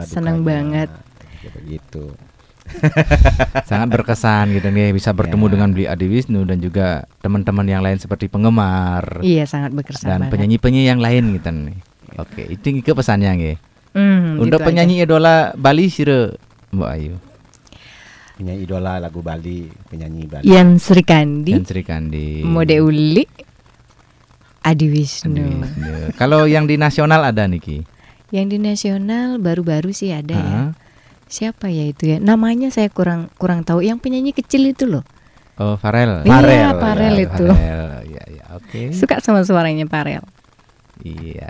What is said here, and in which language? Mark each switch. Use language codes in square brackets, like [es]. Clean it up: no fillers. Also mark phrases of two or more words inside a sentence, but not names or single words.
[id] Seneng banget. gitu. Sangat berkesan gitu nih bisa bertemu dengan Bli Adi Wisnu dan juga teman-teman yang lain seperti penggemar Iya sangat berkesan dan banget. penyanyi-penyanyi yang lain gitu nih. Oke, itu ke pesannya nggih. Untuk Gitu penyanyi idola Bali sire Mbak Ayu. Penyanyi idola lagu Bali, penyanyi Bali. Yan Sri Kandi, Dan Sri Kandi. Mode Uli, Adi Wisnu. Kalau yang di nasional ada Niki. Yang di nasional baru-baru sih ada ya. Siapa ya itu ya? Namanya saya kurang tahu. Yang penyanyi kecil itu loh. Oh, Farel. Iya, Farel itu. Iya, iya, oke. Suka sama suaranya Farel. Iya.